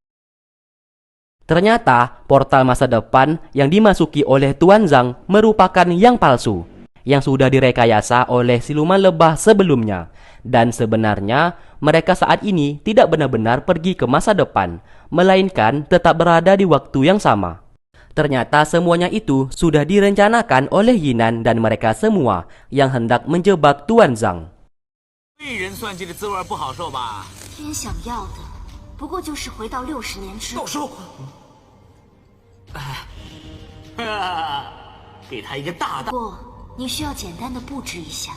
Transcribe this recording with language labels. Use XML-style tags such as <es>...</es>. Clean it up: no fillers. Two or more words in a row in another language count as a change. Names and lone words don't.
<id>Ternyata portal masa depan yang dimasuki oleh Tuan Zhang merupakan yang palsu, yang sudah direkayasa oleh siluman lebah sebelumnya. Dan sebenarnya mereka saat ini tidak benar-benar pergi ke masa depan, melainkan tetap berada di waktu yang sama. Ternyata semuanya itu sudah direncanakan oleh Yinan dan mereka semua yang hendak menjebak Tuan Zhang.</id> <zh>被人算计的滋味不好受吧？天想要的不过就是回到60年之。到手！给他一个大大。不过你需要简单的布置一下。</zh>